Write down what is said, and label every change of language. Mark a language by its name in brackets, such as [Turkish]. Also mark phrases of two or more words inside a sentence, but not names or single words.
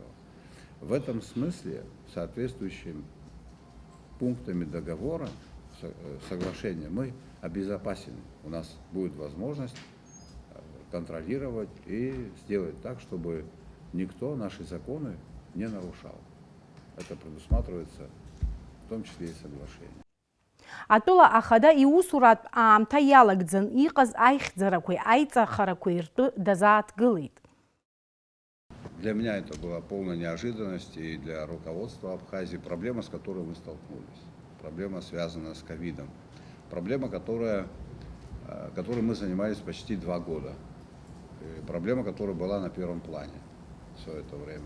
[Russian] В этом смысле соответствующими пунктами договора, соглашения, мы обезопасены. У нас будет возможность контролировать и сделать так, чтобы никто наши законы не нарушал. Это предусматривается в том числе и соглашением. [Abkhazian] Атола ахада иусурат аамҭа иалагӡан иҟаз аихьӡарақәеи аиҵахарақәеи ртәы дазааҭгылеит. [Russian] Для меня это была полная неожиданность, и для руководства Абхазии проблема, с которой мы столкнулись. Проблема, связанная с ковидом. Проблема, которой мы занимались почти 2 года. И проблема, которая была на первом плане все это время.